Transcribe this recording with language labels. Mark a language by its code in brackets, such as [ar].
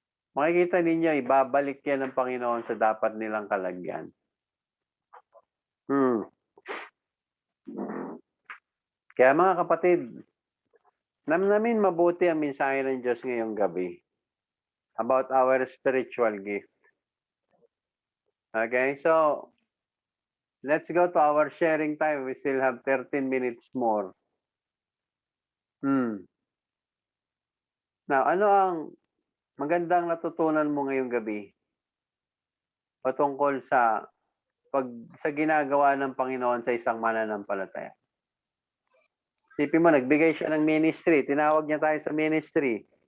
[tl] Makikita ninyo, ibabalik yan ng Panginoon sa dapat nilang kalagyan. Kaya mga kapatid, namnamin mabuti ang mensahe ng Diyos ngayong gabi [en] about our spiritual gift. Okay, so let's go to our sharing time. We still have 13 minutes more. [tl] Now, ano ang magandang natutunan mo ngayong gabi patungkol sa ginagawa ng Panginoon sa isang mananampalataya? Isipin mo, nagbigay siya ng ministry. Tinawag niya tayo sa ministry.